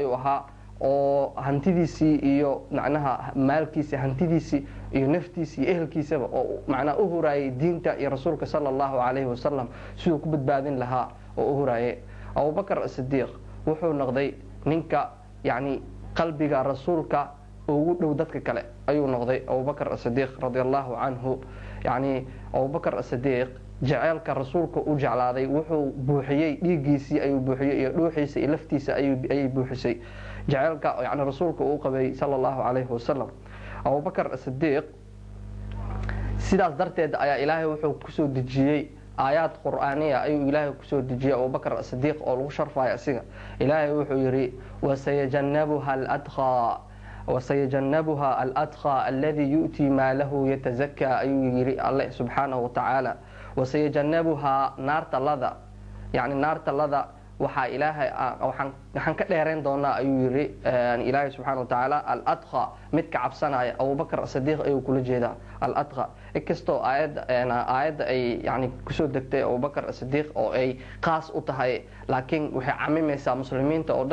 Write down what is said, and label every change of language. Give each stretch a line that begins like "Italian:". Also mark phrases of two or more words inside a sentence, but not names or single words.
Somali: ayuu ahaa oo hantidiisii iyo macnaha maalkiisii hantidiisii iyo naftiisii iyo ehelkiisaba oo macnaha u huraayay diinta iyo rasuulka
Arabic: صلى الله عليه وسلم
Somali: sidoo ku badbaadin lahaa oo u huraayay abubakar as-sidiiq wuxuu noqday ninka yani qalbiga rasuulka ugu dhow dadka kale ayuu noqday abubakar as-sidiiq
Arabic: رضي الله عنه
Somali: yani abubakar as-sidiiq jaceelka rasuulka u jeclaaday wuxuu buuxiyey dhiigiisii ayuu buuxiyey iyo dhuuxiisa iyo laftiisa ayay buuxisay jaceelka yani rasuulka uu qabay
Arabic: صلى الله عليه وسلم
Somali: abubakar as-sidiiq sidaas darteed ayaa ilaahay wuxuu kusoo dejiyey aayaad qur'aaniya ayuu ilaahay kusoo dejiyey abubakar as-sidiiq oo lagu sharfayo asiga ilaahay wuxuu yidhi
Arabic: وسيجنبها الأتقى الذي يؤتي ماله يتزكى
Somali: ayuu yidhi alle
Arabic: سبحانه وتعالى
Somali: wasayajannabuha naarta lada yani naarta lada waxaa ilaahay waxaan ka dheerayn doonaa ayuu yiri ilaahay
Arabic: سبحانه وتعالى
Somali: al-atqa mid ka cabsanaya abubakar as-sidiiq ayuu kula jeedaa al-atqa inkastoo aayadda ay yani kusoo degtay abubakar as-sidiiq oo ay qaas u tahay laakiin waxay camimaysaa muslimiinta oo